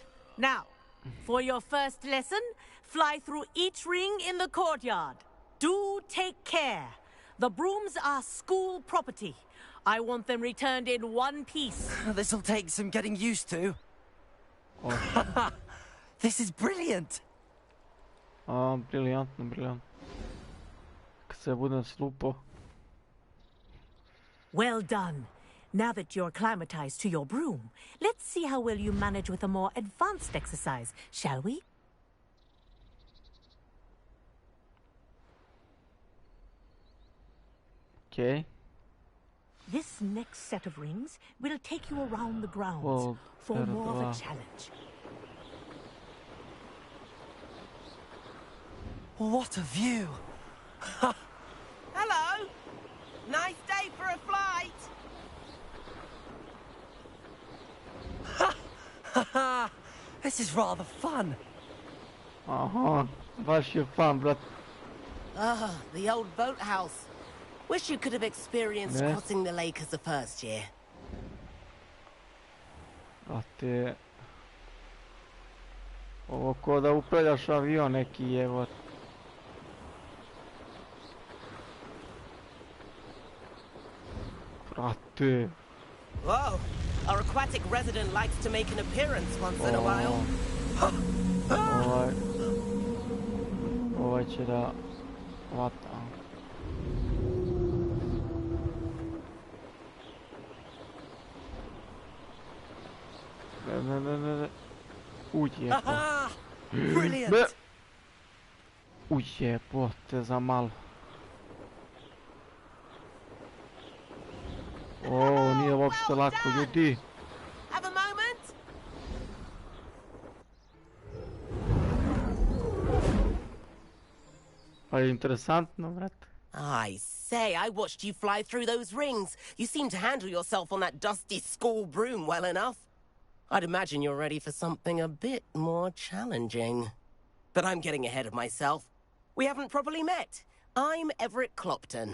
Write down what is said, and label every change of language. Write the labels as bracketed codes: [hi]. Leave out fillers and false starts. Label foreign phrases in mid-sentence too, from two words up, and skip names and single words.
[en] Now, for your first lesson, fly through each ring in the courtyard. Do take care. The brooms are school property. I want them returned in one piece. This'll take some getting used to. Oh. This is brilliant. [sr] Briljantno, briljantno. Kad se budem slupao. [en] Well done. Now that you're acclimatized to your broom, let's see how well you manage with a more advanced exercise, shall we? Okay. This next set of rings will take you around the grounds Well, for more of a challenge. What a view! Hello! Nice day for a flight! This is rather fun. [sr] Aha, baš je fun, brat. [en] Ah, the old boathouse. Wish you could have experienced [sr] Ne. [en] crossing the lake as a first year. [sr] Brate. Ovo ko da upravljaš avion neki jevo. Brate. [en] Whoa! Our aquatic resident likes to make an appearance once in a while. [sr] Ovaj će da hvata. Ne. Ujebo. [en] Brilliant. [sr] Ujebote za malo. O, nije uopšte lako, ljudi. [en] Have a moment? [sr] Pa je interesantno, brat. [en] I say, I watched you fly through those rings. You seem to handle yourself on that dusty school broom well enough. I'd imagine you're ready for something a bit more challenging. But I'm getting ahead of myself. We haven't properly met. I'm Everett Clopton.